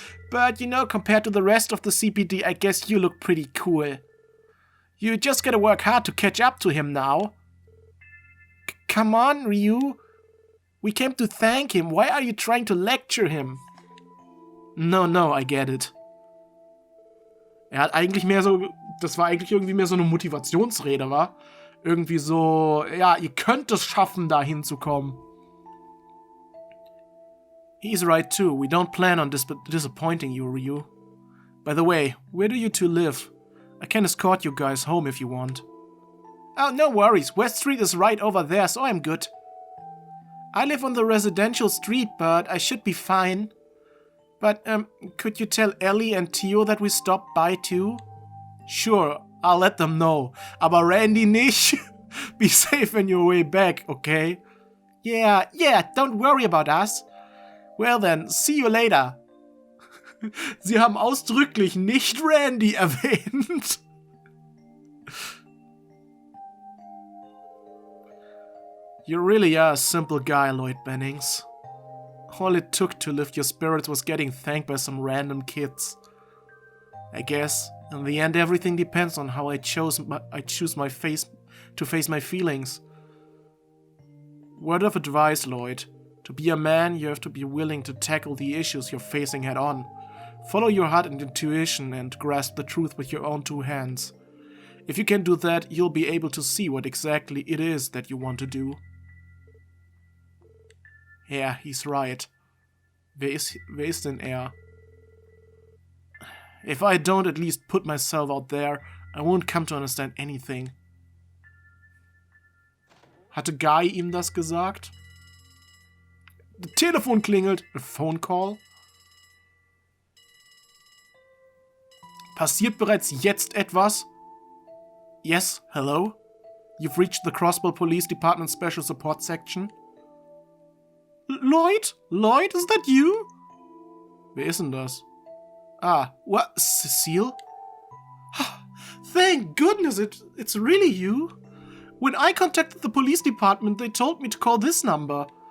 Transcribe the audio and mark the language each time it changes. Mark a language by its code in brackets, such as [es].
[en] But, you know, compared to the rest of the CPD, I guess you look pretty cool. You just gotta work hard to catch up to him now. Come on, Ryu. We came to thank him. Why are you trying to lecture him? No, I get it. [de] Er hat eigentlich mehr so, das war eigentlich irgendwie mehr so eine Motivationsrede, wa? Irgendwie so, ja, ihr könnt es schaffen, da hinzukommen. [en] He's right too. We don't plan on disappointing you, Ryu. By the way, where do you two live? I can escort you guys home if you want. Oh, no worries. West Street is right over there, so I'm good. I live on the residential street, but I should be fine. But, could you tell Ellie and Tio that we stopped by too? Sure, I'll let them know. [de] Aber Randy nicht. [en] Be safe on your way back, okay? Yeah, don't worry about us. Well then, see you later. [de] Sie haben ausdrücklich nicht Randy erwähnt. [en] You really are a simple guy, Lloyd Bannings. All it took to lift your spirits was getting thanked by some random kids. I guess, in the end, everything depends on how I choose to face my feelings. Word of advice, Lloyd. To be a man, you have to be willing to tackle the issues you're facing head on. Follow your heart and intuition and grasp the truth with your own two hands. If you can do that, you'll be able to see what exactly it is that you want to do. Yeah, he's right. [de] Wer ist denn er? [en] If I don't at least put myself out there, I won't come to understand anything. [de] Hatte Guy ihm das gesagt? Das Telefon klingelt. [en] A phone call? [de] Passiert bereits jetzt etwas? [en] Yes, hello? You've reached the Crossbell Police Department Special Support Section. Lloyd? Lloyd, is that you? [de] Wer ist denn das? [en] Ah, what? Cecile? Thank goodness it's really you. When I contacted the police department, they told me to call this number.